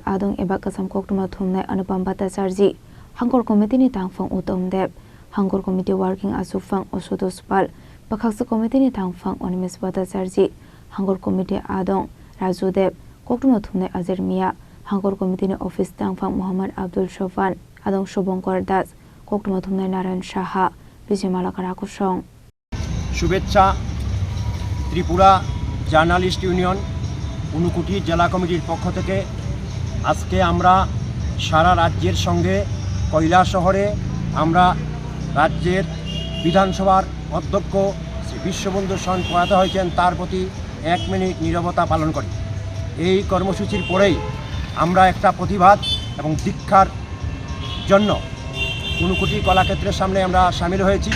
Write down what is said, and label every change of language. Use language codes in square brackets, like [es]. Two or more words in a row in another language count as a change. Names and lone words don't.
[trp] Adong Ebakasam Kokma Thumna Anupam Bhattacharjee Hankor Committee ni Tangfang Utom Deb Hankor Committee Working Asufang Osodos Pal Bakhaksa Committee ni Tangfang Onimis Bhattacharjee Hankor Committee Adong Raju Deb Kokma Thumna Azir Mia Hankor Committee Office Tangfang Muhammad Abdul Shovan Adong Shobonkor Das Kokma Thumna Narayan Shaha Bijimala Karakushong [bn] Shubhecha Tripura Journalist Union Unukuti Jela Committee পক্ষ থেকে আজকে আমরা সারা রাজ্যের সঙ্গে কৈলা শহরে আমরা রাজ্যের বিধানসভার অধ্যক্ষ বিশ্ববন্ধু সন প্রয়াত হয়েছেন তার প্রতি 1 মিনিট নীরবতা পালন করি। এই কর্মসূচির পরেই আমরা একটা প্রতিবাদ এবং দীক্ষার জন্য উনুকুটি কলাক্ষেত্রের সামনে আমরা শামিল হয়েছি।